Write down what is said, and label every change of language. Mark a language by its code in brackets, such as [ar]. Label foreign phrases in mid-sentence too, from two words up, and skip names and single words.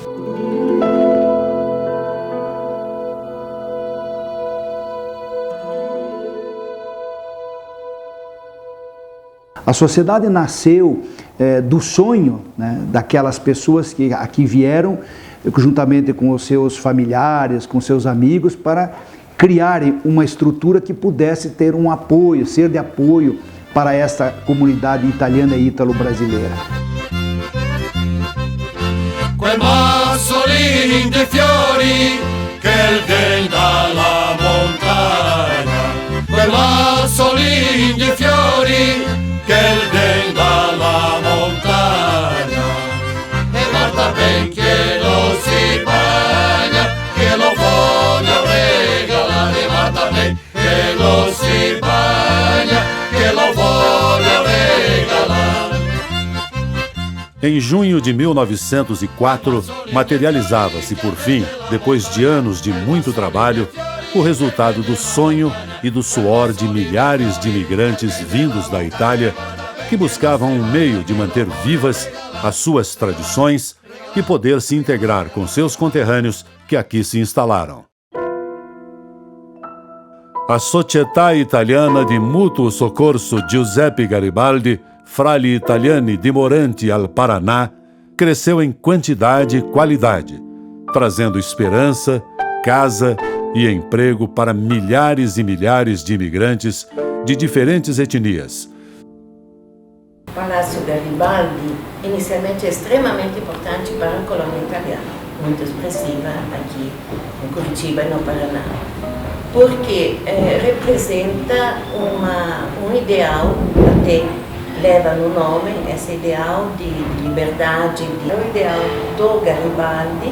[pt] A sociedade nasceu do sonho, né, daquelas pessoas que aqui vieram, juntamente com os seus familiares, com seus amigos, para criarem uma estrutura que pudesse ter um apoio, ser de apoio para esta comunidade italiana e ítalo-brasileira. [it] Quel massolin de fiori che vem dalla montagna, quel massolin de fiori che vem dalla montagna, e guarda ben che lo si bagna, che lo voglio regalare, e guarda ben che lo si bagna, che lo voglio regalare. [pt] Em junho de 1904, materializava-se por fim, depois de anos de muito trabalho, o resultado do sonho e do suor de milhares de imigrantes vindos da Itália que buscavam um meio de manter vivas as suas tradições e poder se integrar com seus conterrâneos que aqui se instalaram. A Società Italiana di Mutuo Soccorso Giuseppe Garibaldi, Frali Italiani dimoranti al Paraná, cresceu em quantidade e qualidade, trazendo esperança, casa e emprego para milhares e milhares de imigrantes de diferentes etnias. O Palácio Garibaldi, inicialmente extremamente importante para a colônia italiana, muito expressiva aqui em Curitiba e no Paraná, porque representa um ideal, até leva no nome esse ideal de liberdade, o ideal do Garibaldi.